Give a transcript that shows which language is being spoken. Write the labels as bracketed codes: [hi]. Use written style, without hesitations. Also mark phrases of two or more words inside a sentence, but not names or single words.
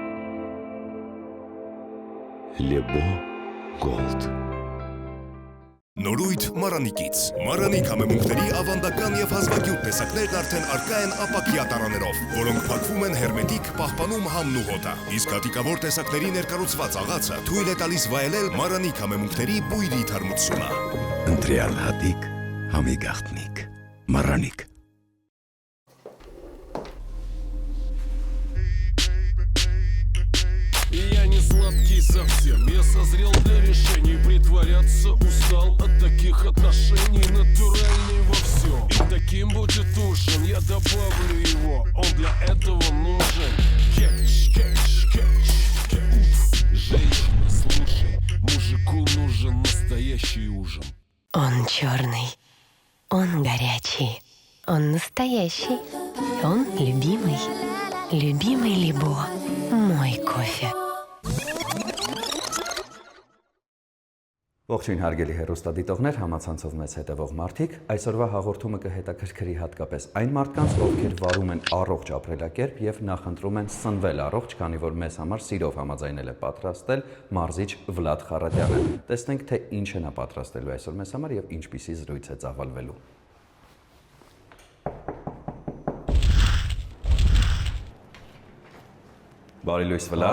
[hy] Лебо Голд. Նորույթ Մարանիկից։ Մարանիկ համեմունքների ավանդական եւ հազվագյուտ տեսակներն արդեն առկա են ապակյա տարաներով, որոնք փակվում են հերմետիկ, պահպանում համն ու հոտը։ Իսկ հատիկավոր տեսակների ներկառուցված աղացը թույլ է տալիս վայելել Մարանիկ համեմունքների բույրի թարմությունը։ Ընտրյալ հատիկ, համի գաղտնիք։ Մարանիկ։ [ru] Я не сладкий совсем, я созрел для решений. Притворяться устал от таких отношений. Натуральный во всем, и таким будет ужин. Я добавлю его, он для этого нужен. Кетч, кетч, кетч, кетч. Женщина, слушай, мужику нужен настоящий ужин. Он черный, он горячий, он настоящий, он любимый. Любимый Лебо, мой кофе. [hy] Ողջույն հարգելի հեռուստադիտողներ, համացանցով մեզ հետևող մարդիկ, այսօրվա հաղորդումը կհետաքրքրի հատկապես այն մարդկանց, ովքեր վարում են առողջ ապրելակերպ եւ նախընտրում են սնվել առողջ, քանի որ մեզ համար սիրով համաձայնել է պատրաստել մարզիչ Վլադ Խարատյանը։ Տեսնենք, թե ինչ է նա պատրաստելու այսօր մեզ համար եւ ինչպիսի զրույց է ծավալվելու։ Բարի լույս Վլադ։